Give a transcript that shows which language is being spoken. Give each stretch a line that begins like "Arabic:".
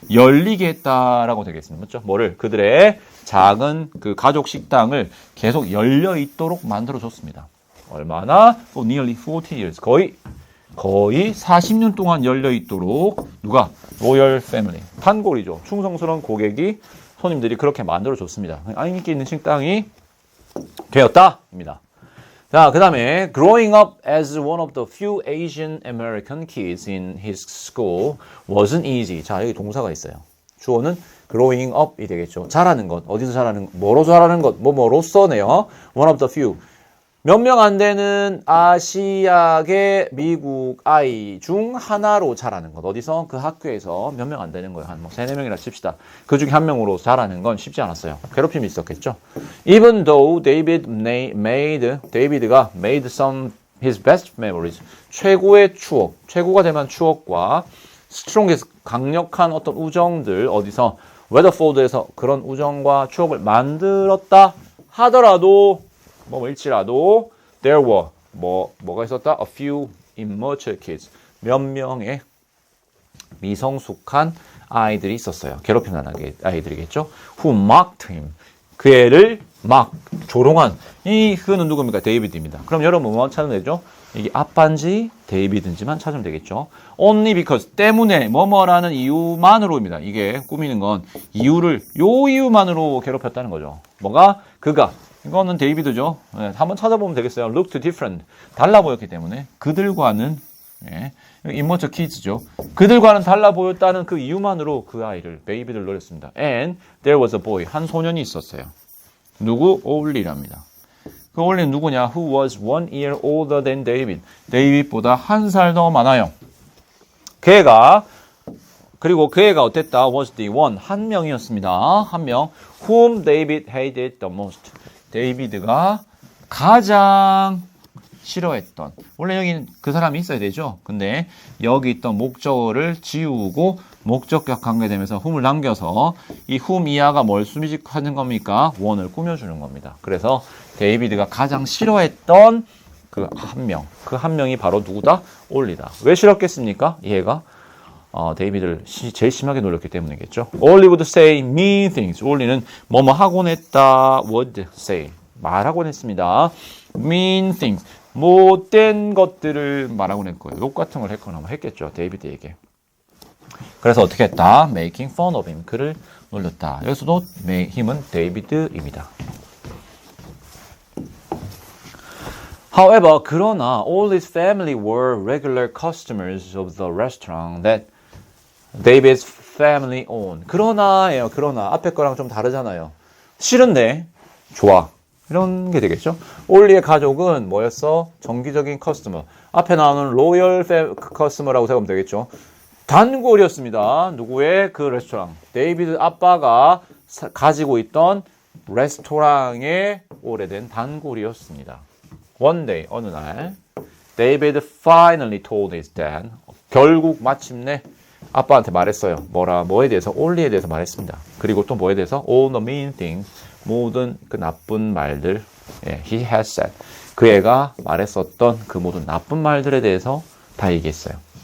Korean: 열리게 했다라고 되겠습니다. 맞죠? 뭐를? 그들의 작은 그 가족 식당을 계속 열려 있도록 만들어 줬습니다. 얼마나?
English: For nearly 40 years.
Korean: 거의 40년 동안 열려 있도록 누가? 로열 패밀리. 단골이죠. 충성스러운 고객이 손님들이 그렇게 만들어 줬습니다. 인기 있는 식당이 되었다입니다. 자, 그 다음에
English: growing up as one of the few Asian American kids in his school wasn't easy.
Korean: 자, 여기 동사가 있어요. 주어는 growing up이 되겠죠. 자라는 것. 어디서 자라는 것? 뭐로 자라는 것? 뭐로서네요.
English: one of the few.
Korean: 몇 명 안 되는 아시아계 미국 아이 중 하나로 자라는 것. 어디서? 그 학교에서 몇 명 안 되는 거예요. 한 뭐 3, 4명이라 칩시다. 그 중에 한 명으로 자라는 건 쉽지 않았어요. 괴롭힘이 있었겠죠.
English: Even though 데이비드가 made some his best memories.
Korean: 최고의 추억. 최고가 될 만한 추억과 strongest 강력한 어떤 우정들 어디서? 웨더포드에서 그런 우정과 추억을 만들었다 하더라도 뭐일지라도
English: there were
Korean: 뭐가 있었다?
English: A few immature kids.
Korean: 몇 명의 미성숙한 아이들이 있었어요. 괴롭힘 당한 아이들이겠죠.
English: Who mocked him.
Korean: 그 애를 조롱한 이 그는 누굽니까? 데이비드입니다. 그럼 여러분 뭐 찾으면 되죠? 이게 아빠인지 데이비드인지만 찾으면 되겠죠.
English: Only because
Korean: 때문에 뭐뭐라는 이유만으로입니다. 이게 꾸미는 건 요 이유만으로 괴롭혔다는 거죠. 뭐가? 그가 이거는 데이비드죠. 네, 한번 찾아보면 되겠어요.
English: Looked different.
Korean: 달라 보였기 때문에 그들과는 immature kids죠. 그들과는 달라 보였다는 그 이유만으로 그 아이를 베이비를 노렸습니다.
English: And there was a boy.
Korean: 한 소년이 있었어요. 누구? 올리랍니다. 그 올리는 누구냐?
English: Who was 1 year older than David.
Korean: 데이빗보다 한 살 더 많아요. 그리고 그 애가 어땠다?
English: Was the one.
Korean: 한 명이었습니다. 한 명.
English: Whom David hated the most.
Korean: 데이비드가 가장 싫어했던. 원래 여기 그 사람이 있어야 되죠. 근데 여기 있던 목적어를 지우고 목적격 관계되면서 whom을 남겨서 이 whom 이하가 뭘 수식하는 겁니까? one을 꾸며주는 겁니다. 그래서 데이비드가 가장 싫어했던 그 한 명. 그 한 명이 바로 누구다? 올리다. 왜 싫었겠습니까? 얘가 데이비드를 제일 심하게 놀렸기 때문이겠죠.
English: Ollie would say mean things.
Korean: 올리는 뭐뭐 하곤 했다.
English: would say.
Korean: 말하곤 했습니다.
English: mean things.
Korean: 못된 것들을 말하곤 했고요. 욕 같은 걸 했거나 뭐 했겠죠. 데이비드에게. 그래서 어떻게 했다?
English: making fun of him.
Korean: 그를 놀렸다. 여기서도 힘은 데이비드입니다.
English: However,
Korean: 그러나
English: all his family were regular customers of the restaurant that David's family owned.
Korean: 그러나예요. 그러나 앞에 거랑 좀 다르잖아요. 싫은데 좋아. 이런 게 되겠죠. 올리의 가족은 뭐였어? 정기적인 커스터머. 앞에 나오는 로열 커스터머라고 생각하면 되겠죠. 단골이었습니다. 누구의? 그 레스토랑. 데이비드 아빠가 가지고 있던 레스토랑의 오래된 단골이었습니다.
English: One day,
Korean: 어느 날
English: David finally told his dad.
Korean: 결국 마침내 아빠한테 말했어요. 뭐에 대해서? 올리에 대해서 말했습니다. 그리고 또 뭐에 대해서?
English: All the mean things.
Korean: 모든 그 나쁜 말들.
English: He has said.
Korean: 그 애가 말했었던 그 모든 나쁜 말들에 대해서 다 얘기했어요.